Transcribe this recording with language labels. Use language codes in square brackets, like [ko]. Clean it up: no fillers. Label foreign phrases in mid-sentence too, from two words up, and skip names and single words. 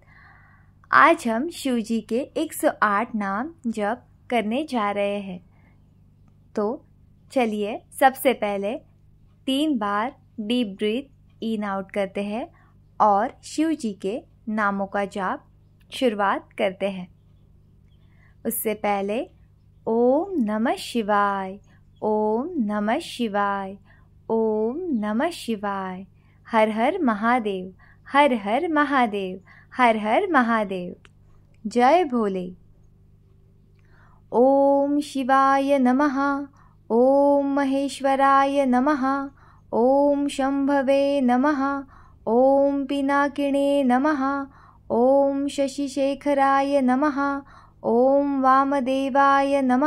[hi] आज हम शिव जी के 108 नाम जप करने जा रहे हैं। तो चलिए सबसे पहले 3 बार [en] deep breath in out [hi] करते हैं और शिव जी के नामों का जाप शुरुआत करते हैं। उससे पहले [sa] ओम नमः शिवाय, ओम नमः शिवाय, ओम नमः शिवाय, [hi] हर हर महादेव, हर हर महादेव, हर हर महादेव, जय भोले। [sa] ओम शिवाय नमः, ओम महेश्वराय नमः, ओम शंभवे नमः, ओम पिनाकिने नमः, ओम शशिशेखराय नमः, ओम वामदेवाय नमः,